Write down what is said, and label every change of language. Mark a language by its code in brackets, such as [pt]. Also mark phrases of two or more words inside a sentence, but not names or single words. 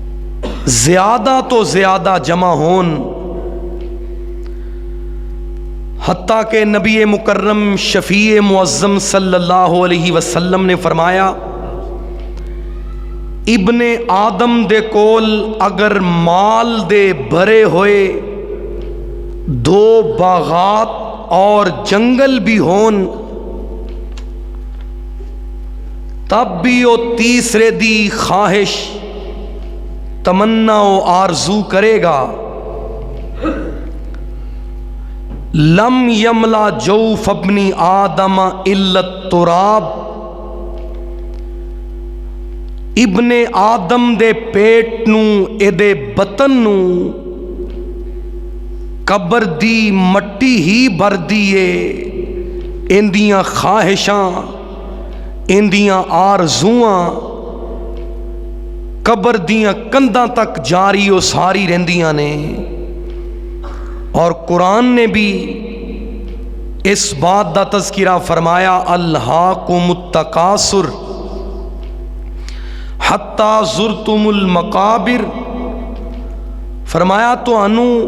[pa] زیادہ تو زیادہ جمع ہون، حتیٰ کہ نبی مکرم شفیع معظم [ar] صلی اللہ علیہ وسلم [pa] نے فرمایا ابن آدم دے کول اگر مال دے بھرے ہوئے 2 باغات اور جنگل بھی ہون [ur] تب بھی وہ تیسرے دی خواہش تمنا و آرزو کرے گا [ar] لم یملا جوف [pa] ابن آدم الا التراب ابن آدم دے پیٹ نو ایدے بطن نو قبر دی مٹی ہی بھر دیے اندیاں خواہشاں اندیاں آرزواں قبر دیاں کنداں تک جاری و ساری رہندیاں نے۔ [ur] اور قرآن نے بھی اس بات دا تذکرہ فرمایا [ar] الہاکم التکاثر حتی زرتم المقابر، [ur] فرمایا تو انو